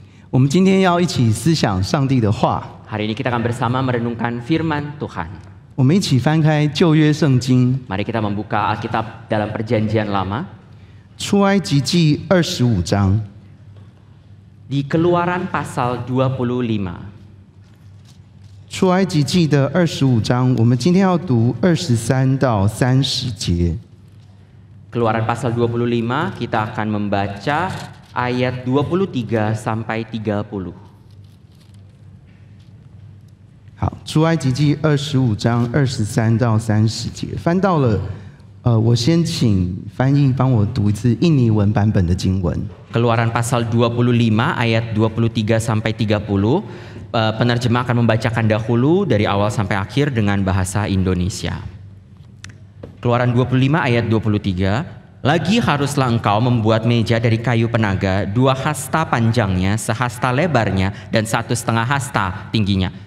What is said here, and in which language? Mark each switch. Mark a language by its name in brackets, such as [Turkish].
[Chinese] 我们今天要一起思想上帝的话， [Indonesian] Hari ini kita akan bersama merenungkan firman Tuhan. [Chinese] 我们一起翻开旧约圣经 [Indonesian] Mari kita membuka Alkitab dalam Perjanjian Lama [Chinese] 出埃及记25章。 [Indonesian] di Keluaran pasal 25. [Chinese] 出埃及记的25章，我们今天要读23到30节。 [Indonesian] Keluaran pasal 25 kita akan membaca ayat 23 sampai 30. [Chinese] 好，出埃及记25章23到30节，翻到了，我先请翻译帮我读一次印尼文版本的经文。 [Indonesian] Keluaran pasal 25 ayat 23 sampai 30. Penerjemah akan membacakan dahulu dari awal sampai akhir dengan bahasa Indonesia. Keluaran 25 ayat 23. Lagi haruslah engkau membuat meja dari kayu penaga, 2 hasta panjangnya, sehasta lebarnya, dan 1,5 hasta tingginya.